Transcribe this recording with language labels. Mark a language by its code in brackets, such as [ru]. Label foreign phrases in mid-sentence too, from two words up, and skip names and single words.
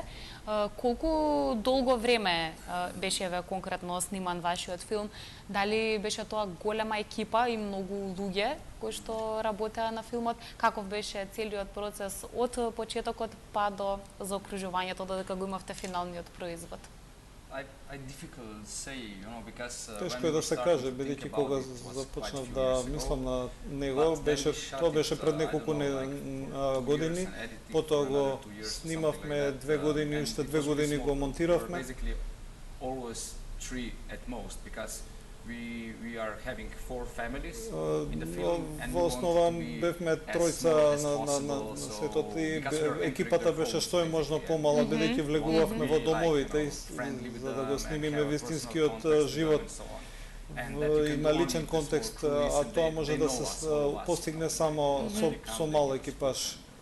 [mk] Колку долго време беше конкретно сниман вашиот филм? Дали беше тоа голема екипа и многу луѓе кои што работеа на филмот? Каков беше целиот процес од почетокот па до заокружувањето додека го имавте финалниот производ? [en] difficult say, you know, because [mk] Тешко е да се каже, бидејќи кога започнав да мислам на него, тоа беше пред неколку години, потоа го снимавме 2 години, уште 2 години го монтиравме. [en] Always 3 at most, because we are having 4 families in the film, and [mk] во основа бевме тројца на светот и екипата беше што е можно помала, бидејќи влегувавме во домовите за да го снимиме вистинскиот живот и на личен контекст, а тоа може да се постигне само со мал екипаж.